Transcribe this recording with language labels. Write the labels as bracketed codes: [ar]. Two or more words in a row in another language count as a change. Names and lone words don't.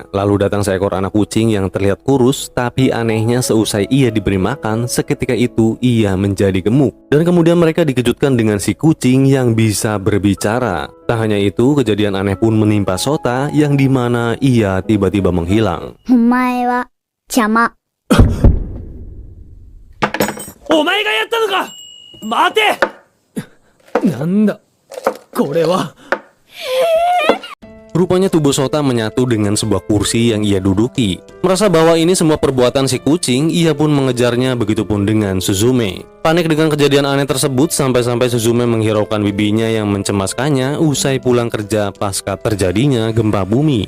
[id] Lalu datang seekor anak kucing yang terlihat kurus, tapi anehnya seusai ia diberi makan, seketika itu ia menjadi gemuk. Dan kemudian mereka dikejutkan dengan si kucing yang bisa berbicara. Tak hanya itu, kejadian aneh pun menimpa Sota yang dimana ia tiba-tiba menghilang. [ja] お前は邪魔. お前がやったのか。待て。なんだこれは。 [id] Rupanya tubuh Sota menyatu dengan sebuah kursi yang ia duduki. Merasa bahwa ini semua perbuatan si kucing, ia pun mengejarnya, begitupun dengan Suzume. Panik dengan kejadian aneh tersebut sampai-sampai Suzume menghiraukan bibinya yang mencemaskannya usai pulang kerja pasca terjadinya gempa bumi.